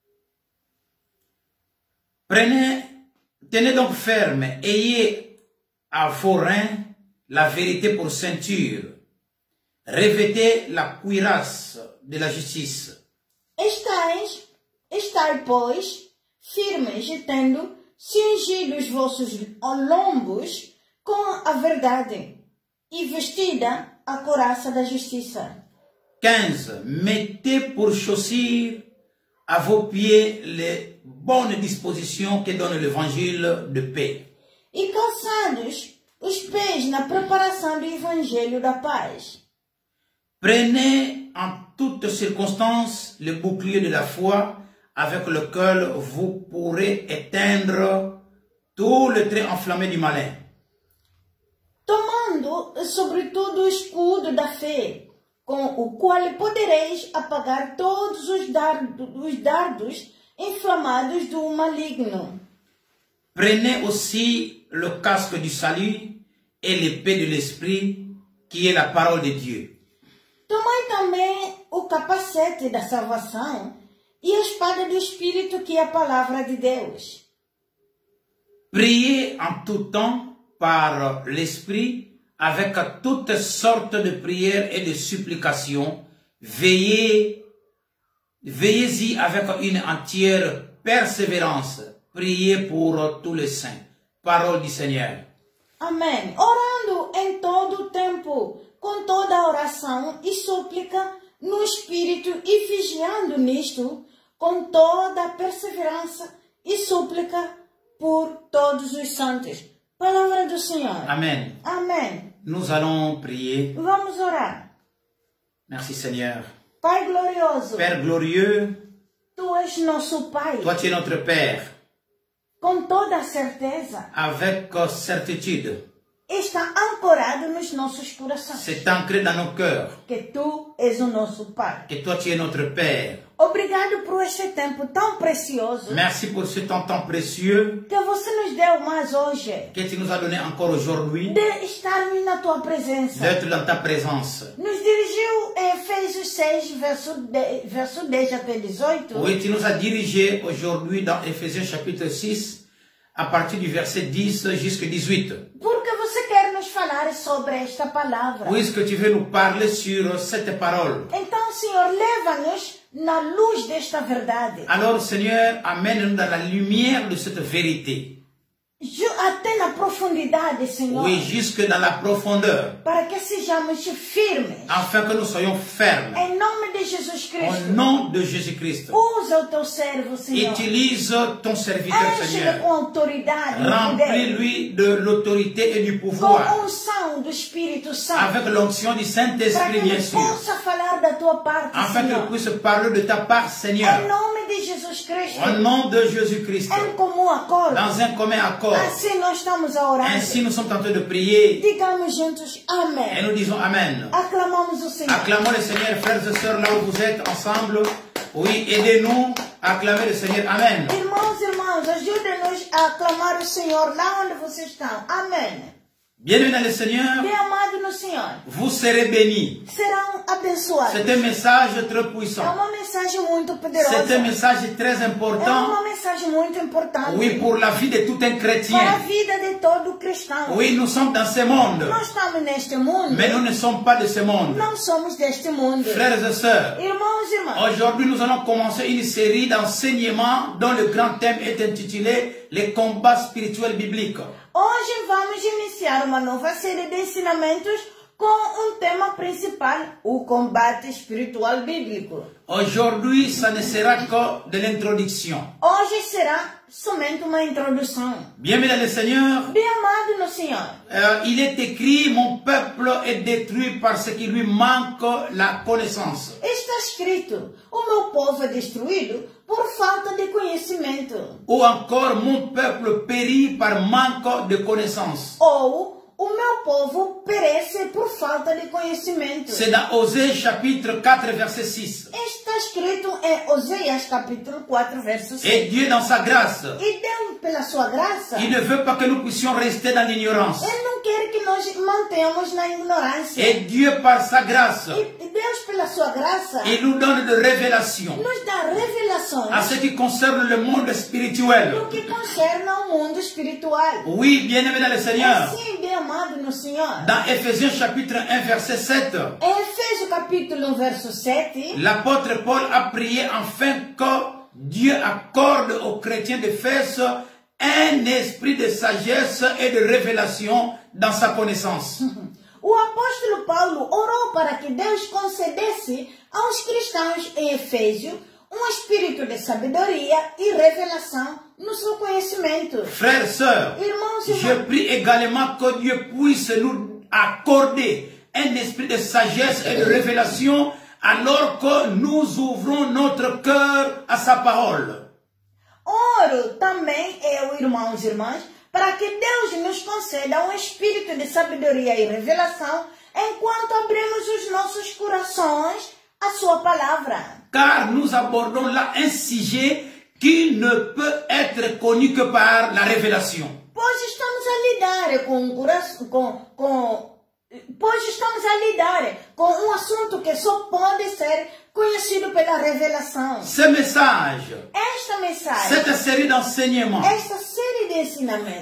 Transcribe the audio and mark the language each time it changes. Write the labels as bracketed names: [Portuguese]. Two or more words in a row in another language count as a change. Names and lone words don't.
[French] Tenez donc ferme, ayez à vos reins la vérité pour ceinture. Revêtez la cuirasse de la justice. [Portuguese] Estai, pois, firmes e tendo cingido os vossos lombos com a verdade e vestida a couraça da justiça. 15. [French] Mettez pour chaussures à vos pieds les bonnes dispositions que donne l'évangile de paix. [Portuguese] E calçados os pés na preparação do evangelho da paz. [French] Prenez en toutes circonstances le bouclier de la foi avec lequel vous pourrez éteindre tout le trait enflammé du malin. [Portuguese] Tomando, sobretudo, o escudo da fé, com o qual podereis apagar todos os dardos inflamados do maligno. [French] Prenez aussi le casque du salut et l'épée de l'esprit qui est la parole de Dieu. [Portuguese] Tomai também o capacete da salvação e a espada do Espírito, que é a palavra de Deus. [French] Priez en tout temps par l'esprit avec toutes sortes de prières et de supplications. Veillez-y avec une entière persévérance. Priez pour tous les saints. Parole du Seigneur. [Portuguese] Amém. Orando em todo o tempo, com toda a oração e súplica no Espírito e vigiando nisto, com toda a perseverança e súplica por todos os santos. Palavra do Senhor. Amen. Amém. [French] Nous allons prier. [Portuguese] Vamos orar. [French] Merci Seigneur. [Portuguese] Pai glorioso, [French] Père glorieux, [Portuguese] Tu és nosso Pai, [French] toi tu es notre Père. [Portuguese] com toda a certeza, [French] Avec certitude, [Portuguese] está ancorado nos nossos corações. [French] C'est ancré dans nos cœurs. [Portuguese] Que tu és o nosso Pai. [French] Que toi, tu es notre Père. [Portuguese] Obrigado por este tempo tão precioso [French] Merci pour ce temps précieux [Portuguese] que você nos deu mais hoje. [French] que tu nous as donné encore aujourd'hui [Portuguese] De estarmos na tua presença. [French] d'être dans ta présence. [Portuguese] Nos dirigiu em Efésios 6, verso 10 até 18. [French] Oui, tu nous as dirigés aujourd'hui dans Éphésiens chapitre 6 à partir du verset 10 jusqu'à 18. [Portuguese] Porque você quer nos falar sobre esta palavra. [French] Puisque tu veux nous parler sur cette parole. [Portuguese] Então, Senhor, leva-nos na luz desta verdade. [French] Alors, Seigneur, amène-nous dans la lumière de cette vérité. [Portuguese] Até na profundidade, Senhor. [French] Oui, jusque dans la profondeur. [Portuguese] Para que sejamos firmes. [French] Afin que nous soyons fermes. [Portuguese] Em nome de Jesus Cristo. [French] Au nom de Jésus-Christ. [Portuguese] Usa o teu servo, Senhor. [French] Utilise ton serviteur, Seigneur. [Portuguese] Com autoridade. [French] Remplis-lui de l'autorité et du pouvoir. [Portuguese] Com unção do Espírito Santo. [French] Avec l'onction du Saint-Esprit, bien sûr. [Portuguese] Possa falar da tua parte, [French] afin [Portuguese] Senhor. [French] qu'il puisse parler de ta part, Seigneur. [Portuguese] Em nome de Jesus Cristo. [French] Au nom de Jésus-Christ. [Portuguese] Em comum acordo. [French] Dans un commun accord. [Portuguese] Assim nós estamos a orar. [French] Ainsi nous sommes en train de prier. [Portuguese] Digamos juntos amém. [French] Et nous disons Amen. [Portuguese] Aclamamos o Senhor. [French] Acclamons le Seigneur, frères et sœurs, là où vous êtes ensemble. Oui, aidez-nous à acclamer le Seigneur. Amen. [Portuguese] Irmãos, ajudem-nos a aclamar o Senhor lá onde vocês estão. Amém. [French] Bienvenue dans le Seigneur. [Portuguese] Bem amado no Senhor. [French] Vous serez bénis. [Portuguese] Serão abençoados. [French] C'est un message très [Portuguese] É [French] puissant. [Portuguese] uma mensagem muito poderosa. [French] C'est un message très [Portuguese] É [French] important. [Portuguese] uma mensagem muito importante. [French] Oui, pour la vie de tout un [Portuguese] Para a [French] chrétien. [Portuguese] vida de todo cristão. [French] Oui, nous sommes dans ce monde. [Portuguese] Nós estamos neste mundo. [French] Mais nous ne sommes pas de ce monde. [Portuguese] Não somos deste mundo. [French] Frères et sœurs, [Portuguese] Irmãos. [French] aujourd'hui nous allons commencer une série d'enseignements dont le grand thème est intitulé Les combats spirituels bibliques. [Portuguese] Hoje vamos iniciar uma nova série de ensinamentos com um tema principal, o combate espiritual bíblico. [French] Aujourd'hui, ça ne sera que de l'introduction. [Portuguese] Hoje será somente uma introdução. [French] Bien-aimé dans le Seigneur, [Portuguese] Bem amado no Senhor. [French] il est écrit, mon peuple est détruit parce qu'il lui manque la connaissance. [Portuguese] Está escrito, o meu povo é destruído por falta de conhecimento. [French] Ou encore, mon peuple périt par manque de connaissance. [Portuguese] Ou o meu povo perece por falta de conhecimento. [French] C'est dans Osée chapitre 4 verset 6. [Portuguese] Está escrito em Oséias capítulo 4, verso 6. [French] Et Dieu dans sa grâce, [Portuguese] E Deus, pela sua graça, [French] il ne veut pas que nous puissions rester dans l'ignorance. [Portuguese] Ele não quer que nós mantenhamos na ignorância. [French] Et Dieu par sa grâce, [Portuguese] E Deus, pela sua graça, [French] il nous donne de révélations [Portuguese] nos dá revelações [French] à ce qui concerne le monde spirituel. [Portuguese] no que concerne ao mundo espiritual. [French] Oui, bien-aimé dans le Seigneur. [Portuguese] Assim, bem amado no Senhor. [French] Dans Éphésiens chapitre 1 verset 7, [Portuguese] Em Efésios capítulo 1, verso 7, [French] l'apôtre Paul a prié afin que Dieu accorde aux chrétiens d'Éphèse un esprit de sagesse et de révélation dans sa connaissance. [Portuguese] o apóstolo Paulo orou para que Deus concedesse aos cristãos em Efésio um espírito de sabedoria e revelação no seu conhecimento. [French] Frères, sœurs, [Portuguese] Irmãos e [French] je [Portuguese] irmãs, [French] prie également que Dieu puisse nous accorder un esprit de sagesse et de révélation alors que nous ouvrons notre cœur à sa parole. [Portuguese] oro também, irmãos e irmãs, para que Deus nos conceda um espírito de sabedoria e revelação enquanto abrimos os nossos corações à sua palavra. [French] Car nous abordons là un sujet qui ne peut être connu que par la révélation. [Portuguese] Pois estamos a lidar com um coração, pois estamos a lidar com um assunto que só pode ser conhecido pela revelação. [French] Ce message, [Portuguese] Esta mensagem, [French] cette série d'enseignements, [Portuguese] esta série de ensinamentos,